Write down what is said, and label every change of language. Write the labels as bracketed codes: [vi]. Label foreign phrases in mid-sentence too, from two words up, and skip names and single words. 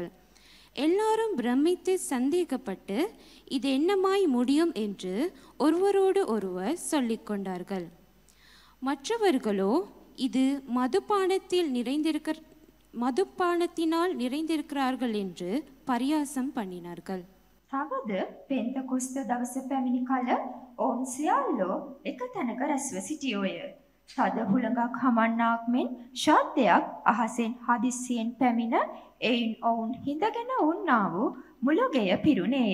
[ta] எல்லாரும் பிரமித்து சந்தேகப்பட்டு இது என்னமாய் முடியும் என்று ஒருவரோடு ஒருவர் சொல்லிக்கொண்டார்கள். மற்றவர்களோ இது மதுபானத்தினால் நிறைந்திருக்கிறார்கள் என்று பரியாசம் பண்ணினார்கள். [si] තවද පෙන්තකොස්ත දවස පැමිණි කල ඔවුන් සියල්ලෝ එක තැනක රැස්ව සිටියෝය. තද හුළඟක් හමන්නාක් මෙන් ශබ්දයක් අහසෙන් හදිස්සියෙන් පැමිණ එයින් ඔවුන් හිඳගෙන උන්නා වූ මුළුගෙය පිරුණේය.